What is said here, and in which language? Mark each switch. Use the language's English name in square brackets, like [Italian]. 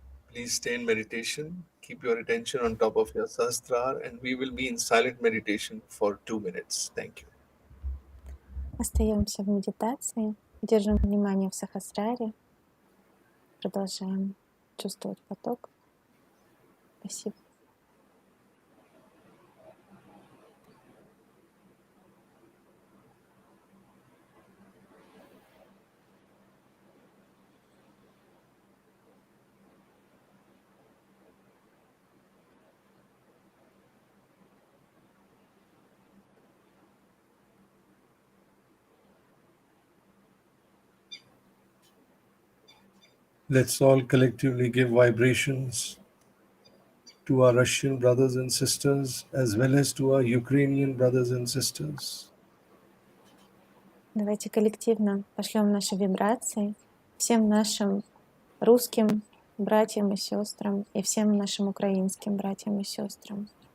[English] Please stay in meditation. Keep your attention on top of your sahasrara, and we will be in silent meditation for 2 minutes. Thank you. [Russian] Остаемся в медитации, держим внимание в сахасраре, продолжаем чувствовать поток. Спасибо. [English] Let's all collectively give vibrations to our Russian brothers and sisters as well as to our Ukrainian brothers and sisters. [Russian] Давайте коллективно пошлем наши вибрации всем нашим русским братьям и сестрам и всем нашим украинским братьям и сестрам.